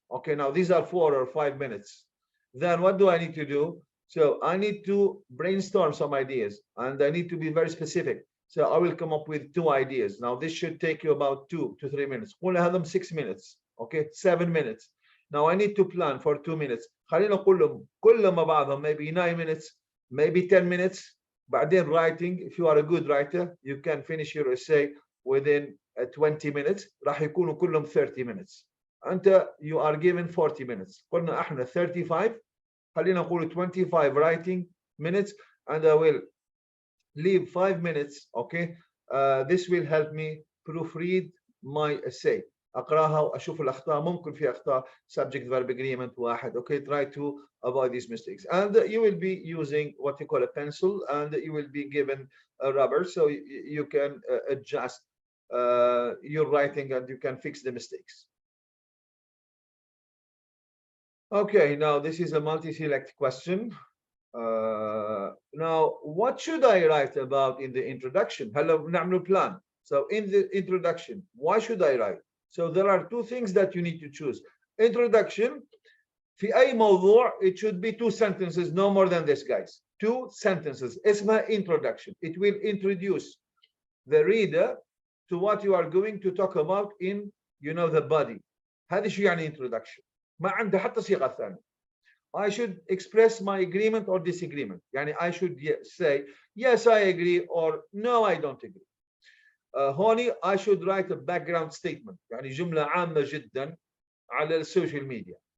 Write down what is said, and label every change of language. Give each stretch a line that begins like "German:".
English: Okay, now these are 4 or 5 minutes. Then what do I need to do? So I need to brainstorm some ideas, and I need to be very specific. So I will come up with 2 ideas. Now this should take you about 2 to 3 minutes. We'll have them 6 minutes. Okay, 7 minutes. Now I need to plan for 2 minutes.
Arabic: خلينا نقول كلهم مع بعضهم
English: maybe 9 minutes, maybe 10 minutes.
Arabic: بعدين
English: writing, if you are a good writer, you can finish your essay within 20 minutes.
Arabic: راح يكونوا كلهم
English: 30 minutes.
Arabic: أنت
English: you are given 40 minutes.
Arabic: قلنا احنا 35. خلينا نقول
English: 25 writing minutes, and I will leave 5 minutes. Okay, this will help me proofread my essay.
Arabic: اقراها واشوف الاخطاء. ممكن في اخطاء
English: subject verb agreement
Arabic: واحد.
English: Okay, try to avoid these mistakes, and you will be using what you call a pencil, and you will be given a rubber so you can adjust your writing and you can fix the mistakes. Okay, now this is a multi-select question. Now what should I write about in the introduction?
Arabic: هلا بنعمل plan.
English: So in the introduction, why should I write? So there are 2 things that you need to choose. Introduction,
Arabic: في أي موضوع,
English: it should be 2 sentences, no more than this, guys. 2 sentences.
Arabic: اسمها
English: introduction. It will introduce the reader to what you are going to talk about in, the body.
Arabic: هذا شو يعني introduction. ما عنده حتى صيغة ثانية.
English: I should express my agreement or disagreement.
Arabic: يعني
English: I should say, yes, I agree, or no, I don't agree.
Arabic: هوني
English: I should write a background statement.
Arabic: يعني جملة عامة جدا على السوشيال ميديا.